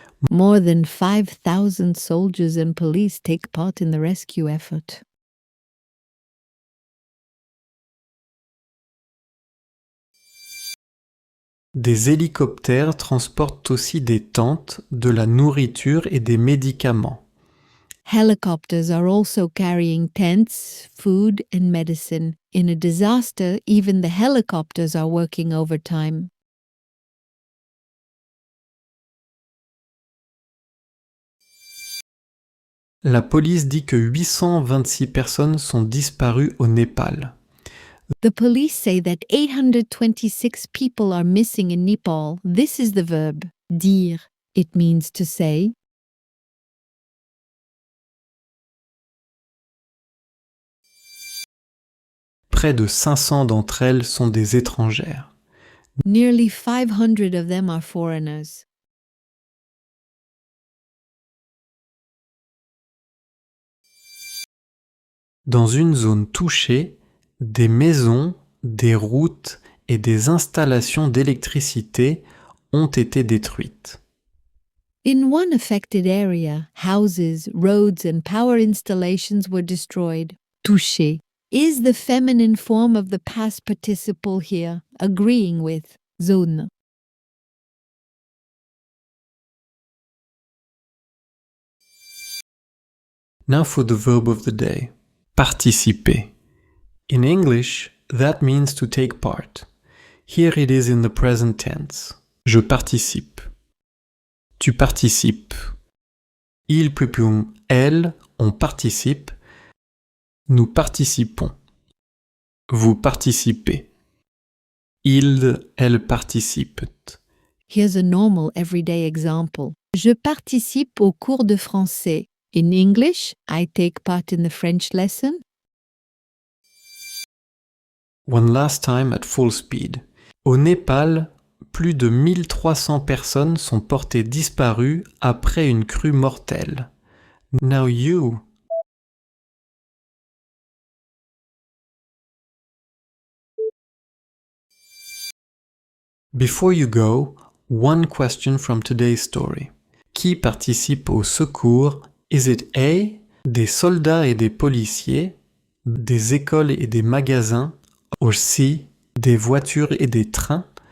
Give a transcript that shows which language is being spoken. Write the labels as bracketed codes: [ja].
[en] More than 5,000 soldiers and police take part in the rescue effort. [fr] Des hélicoptères transportent aussi des tentes, de la nourriture et des médicaments. [en] Helicopters are also carrying tents, food, and medicine. In a disaster, even the helicopters are working overtime. [fr] La police dit que 826 personnes sont disparues au Népal. [en] The police say that 826 people are missing in Nepal. This is the verb dire. It means to say. [fr] Près de 500 d'entre elles sont des étrangères. [en] Nearly 500 of them are foreigners. [fr] Dans une zone touchée, des maisons, des routes et des installations d'électricité ont été détruites. [en] In one affected area, houses, roads, and power installations were destroyed. Touché is the feminine form of the past participle here, agreeing with zone. Now for the verb of the day. Participer. In English, that means to take part. Here it is in the present tense. [fr] Je participe. Tu participes. Il plus elle, on participe. Nous participons. Vous participez. Il, elle participent. [en] Here's a normal everyday example. [fr] Je participe au cours de français. [en] In English, I take part in the French lesson. One last time at full speed. [fr] Au Népal, plus de 1300 personnes sont portées disparues après une crue mortelle. [en] Now you. Before you go, one question from today's story. [fr] Qui participe au secours? [en] Is it A, [fr] des soldats et des policiers, des écoles et des magasins, [en] or C, [fr] des voitures et des trains?